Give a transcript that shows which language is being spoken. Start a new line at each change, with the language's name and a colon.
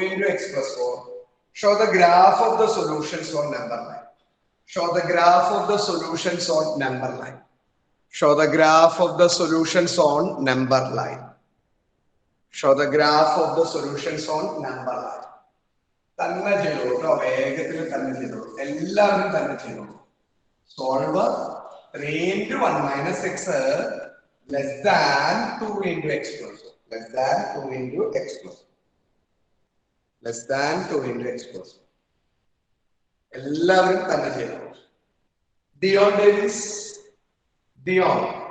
English: 2 into x plus 4. Show the graph of the solutions on number 9. Show the graph of the solutions on number line. Show the graph of the solutions on number line. Show the graph of the solutions on number line.
Malayalam: തന്നെ ചെയ്തോളൂ കേട്ടോ, വേഗത്തിൽ തന്നെ ചെയ്തോളൂ, എല്ലാവരും തന്നെ ചെയ്തോളൂ.
English: Solve 3 into 1 minus x less than 2 into x plus. Less than 2 into x plus. Less than 2 into x plus.
Malayalam: എല്ലാവരും തന്നെ ചെയ്തോളൂ. Dion Davis. Dion.